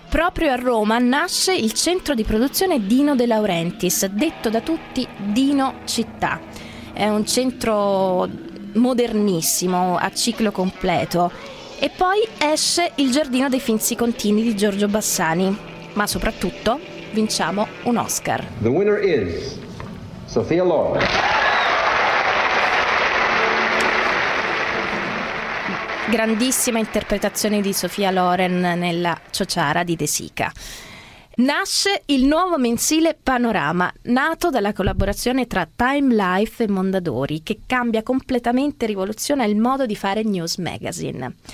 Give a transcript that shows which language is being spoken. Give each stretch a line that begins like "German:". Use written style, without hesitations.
Italian: Proprio a Roma nasce il centro di produzione Dino De Laurentiis, detto da tutti Dino Città. È un centro modernissimo, a ciclo completo. E poi esce Il giardino dei Finzi Contini di Giorgio Bassani. Ma soprattutto vinciamo un Oscar.
English: The winner is Sophia Loren.
Italian: Grandissima interpretazione di Sophia Loren nella Ciociara di De Sica. Nasce il nuovo mensile Panorama, nato dalla collaborazione tra Time Life e Mondadori, che cambia completamente e rivoluziona il modo di fare news magazine.